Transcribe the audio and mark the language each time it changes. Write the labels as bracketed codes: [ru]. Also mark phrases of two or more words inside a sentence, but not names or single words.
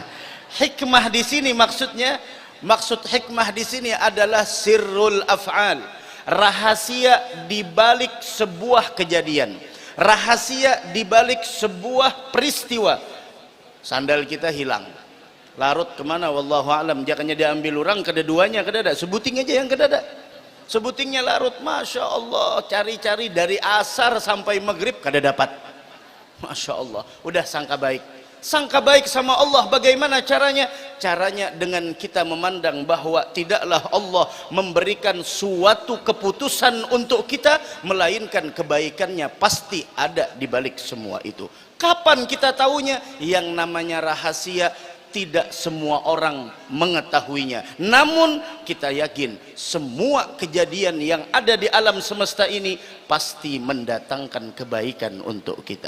[id] Hikmah di sini maksudnya, maksud hikmah di sini adalah [ar] سر الأفعال, [id] rahasia di balik sebuah kejadian, rahasia di balik sebuah peristiwa. Sandal kita hilang, larut kemana? [ar] والله أعلم. [bjn] Jangannya diambil orang, kedua-duanya kedada, sebuting aja yang kedada. Sebutingnya larut, [ar] ما شاء الله, [bjn] cari-cari dari asar sampai maghrib kada dapat. [ar] ما شاء الله. [id] Udah sangka baik, sangka baik sama Allah. Bagaimana caranya? Caranya dengan kita memandang bahwa tidaklah Allah memberikan suatu keputusan untuk kita, melainkan kebaikannya pasti ada di balik semua itu. Kapan kita tahunya? Yang namanya rahasia tidak semua orang mengetahuinya, namun kita yakin semua kejadian yang ada di alam semesta ini pasti mendatangkan kebaikan untuk kita.